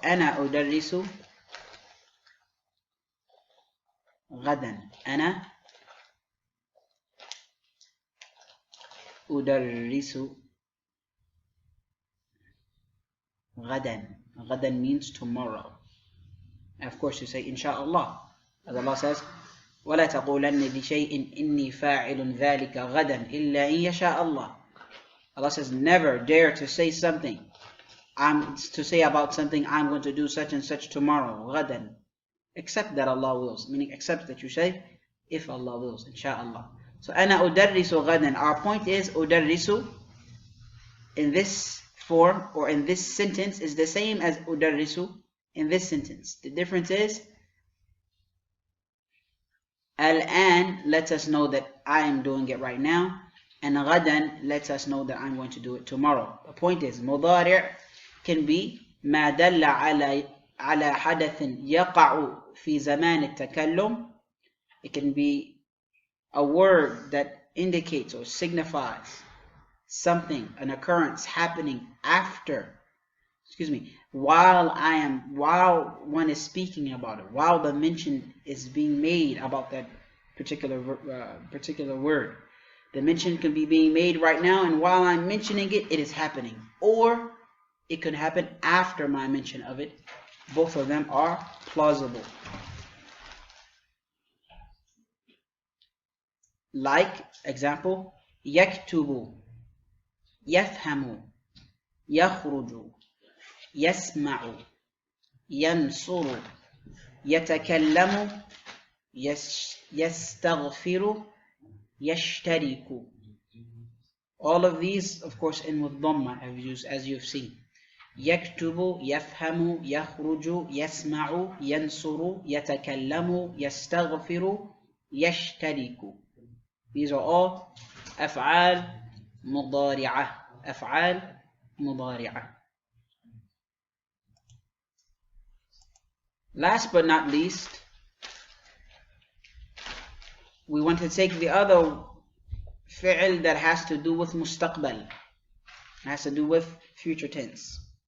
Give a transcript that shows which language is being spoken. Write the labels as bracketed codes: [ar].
[ar] أنا أدرس غدا. أنا أدرس غدا. [en] غدا means tomorrow. And of course you say inshallah. As Allah says, [ar] ولا تقولن لشيء إني فاعل ذلك غدا إلا إن يشاء الله. [en] Allah says, never dare to say something. To say about something, I'm going to do such and such tomorrow, غدا. Except that Allah wills. Meaning, except that you say, if Allah wills, inshallah. [ar] So, أنا أدرس غدا. [en] Our point is, أدرس in this form or in this sentence is the same as أدرس in this sentence. The difference is, الآن lets us know that I am doing it right now, and غدا lets us know that I'm going to do it tomorrow. The point is, [ar] مضارع [en] can be [ar] ما دل على حدث يقع في زمان التكلم. [en] It can be a word that indicates or signifies something, an occurrence happening after, while one is speaking about it, while the mention is being made about that particular word. The mention can be being made right now, and while I'm mentioning it, it is happening. Or it could happen after my mention of it. Both of them are plausible. Like, example, [ar] يكتب, يفهم, يخرج, يسمع, ينصر, يتكلم, يستغفر, يشترك. [en] All of these, of course, in with dhamma, as you've seen. [ar] يكتب, يفهم, يخرج, يسمع, ينصر, يتكلم, يستغفر, يشترك. [en] These are all [ar] أفعال مضارعة. أفعال مضارعة. [en] Last but not least, we want to take the other fi'l that has to do with mustaqbal, has to do with future tense.